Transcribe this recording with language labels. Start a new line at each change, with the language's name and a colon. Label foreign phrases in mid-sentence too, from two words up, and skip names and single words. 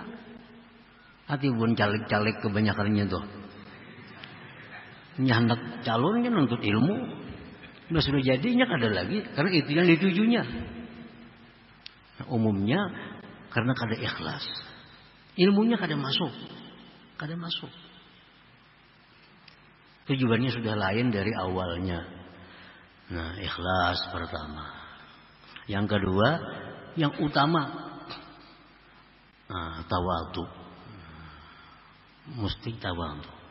Indonesian: Hati pun caleg-caleg kebanyakannya tuh. Hendak calon kan nuntut ilmu. Nah, sudah jadinya kada lagi karena itu yang ditujunya. Nah, umumnya karena kada ikhlas. Ilmunya kada masuk. Tujuannya sudah lain dari awalnya. Nah, ikhlas pertama. Yang kedua, yang utama, tawadhu. Mesti tawadhu.